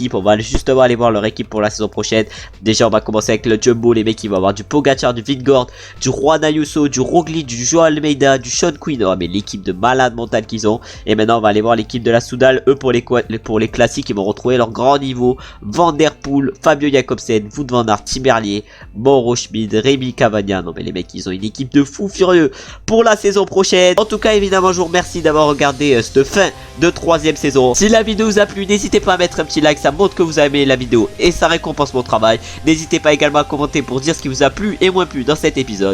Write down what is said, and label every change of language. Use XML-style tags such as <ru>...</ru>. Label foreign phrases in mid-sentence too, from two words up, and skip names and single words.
<fr>On va justement aller voir leur équipe pour la saison prochaine. Déjà on va commencer avec le Jumbo, les mecs ils vont avoir du Pogacar, du Vingegaard, du Juan Ayuso, du Roglic, du Joao Almeida, du Sean Quinn. Oh mais l'équipe de malade mentale qu'ils ont. Et maintenant on va aller voir l'équipe de la Soudal. Eux pour les classiques ils vont retrouver leur grand niveau. Van Der Poel, Fabio Jakobsen, Wout van Aert, Tim Merlier, Mauro Schmid, Rémi Cavagna. Non mais les mecs ils ont une équipe de fous furieux pour la saison prochaine. En tout cas évidemment je vous remercie d'avoir regardé cette fin de 3ème saison. Si la vidéo vous a plu, n'hésitez pas à mettre un petit like, ça montre que vous avez aimé la vidéo et ça récompense mon travail. N'hésitez pas également à commenter pour dire ce qui vous a plu et moins plu dans cet épisode.</fr>